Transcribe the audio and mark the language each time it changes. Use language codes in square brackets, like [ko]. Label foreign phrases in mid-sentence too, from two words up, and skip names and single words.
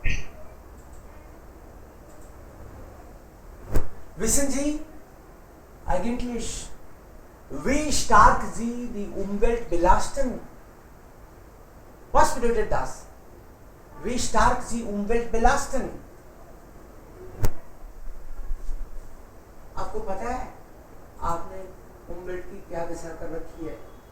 [de] Wissen Sie eigentlich, wie stark Sie die Umwelt belasten? Was bedeutet das? Wie stark Sie Umwelt belasten? [hi] आपको पता है आपने umwelt की क्या दशा कर रखी है?